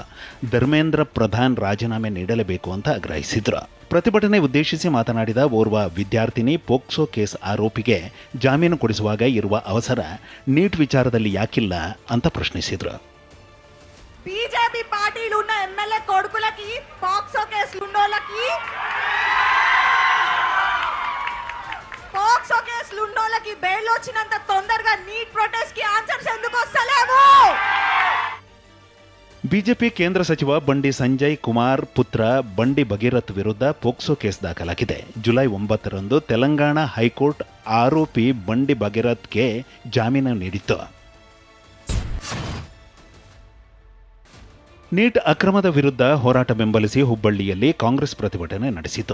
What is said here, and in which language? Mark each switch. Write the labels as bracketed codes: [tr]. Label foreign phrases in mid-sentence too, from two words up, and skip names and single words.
[kn] ಧರ್ಮೇಂದ್ರ ಪ್ರಧಾನ್ ರಾಜೀನಾಮೆ ನೀಡಲೇಬೇಕು ಅಂತ ಆಗ್ರಹಿಸಿದ್ರು. ಪ್ರತಿಭಟನೆ ಉದ್ದೇಶಿಸಿ ಮಾತನಾಡಿದ ಓರ್ವ ವಿದ್ಯಾರ್ಥಿನಿ, [en] POCSO case [kn] ಆರೋಪಿಗೆ ಜಾಮೀನು ಕೊಡಿಸುವಾಗ ಇರುವ ಅವಸರ ನೀಟ್ ವಿಚಾರದಲ್ಲಿ ಯಾಕಿಲ್ಲ ಅಂತ ಪ್ರಶ್ನಿಸಿದ್ರು. [te] ಬಿಜೆಪಿ ಪಾರ್ಟಿಲು ఉన్న ఎమ్మెల్యే కొడుకులకి పోక్సో కేసులు ఉన్నోళ్ళకి పోక్సో కేసులు ఉన్నోళ్ళకి బెయిల్ వచ్చినంత తొందరగా [en] NEET protest [te] కి ఆన్సర్స్ ఎందుకు వస్తలేవు? [kn] ಬಿಜೆಪಿ ಕೇಂದ್ರ ಸಚಿವ ಬಂಡಿ ಸಂಜಯ್ ಕುಮಾರ್ ಪುತ್ರ ಬಂಡಿ ಭಗೀರಥ್ ವಿರುದ್ಧ [en] POCSO case [kn] ದಾಖಲಾಗಿದೆ. ಜುಲೈ 9ರಂದು ತೆಲಂಗಾಣ ಹೈಕೋರ್ಟ್ ಆರೋಪಿ ಬಂಡಿ ಭಗೀರಥ್ಗೆ ಜಾಮೀನು ನೀಡಿತ್ತು. ನೀಟ್ ಅಕ್ರಮದ ವಿರುದ್ಧ ಹೋರಾಟ ಬೆಂಬಲಿಸಿ ಹುಬ್ಬಳ್ಳಿಯಲ್ಲಿ ಕಾಂಗ್ರೆಸ್ ಪ್ರತಿಭಟನೆ ನಡೆಸಿತು.